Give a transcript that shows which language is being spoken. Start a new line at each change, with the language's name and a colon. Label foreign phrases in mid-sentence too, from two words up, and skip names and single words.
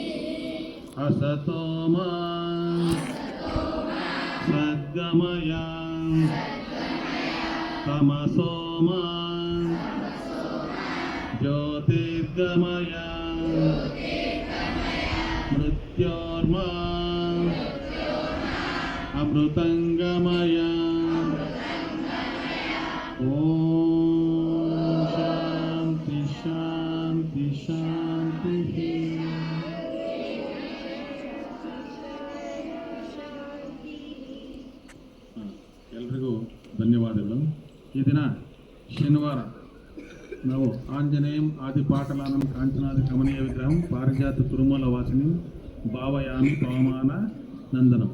Sanskrit: असतो मा सद्गमय तमसो मा ज्योतिर्गमय मृत्योर्मा अमृतंगमय. ओम शांति शांति शांति.
Kannada: ಎಲ್ರಿಗೂ ಧನ್ಯವಾದಗಳು. ಈ ದಿನ ಶನಿವಾರ ನಾವು
Sanskrit: ಆಂಜನೇಯಂ ಆದಿಪಾಟಲಾನಂ ಕಾಂಚನಾದಿ ಕಮನೀಯ ವಿಗ್ರಹಂ ಪಾರಿಜಾತ ತುರುಮಲ ವಾಸಿನಿ ಭಾವಯಾಮಿ ಪವಮಾನ ನಂದನಂ.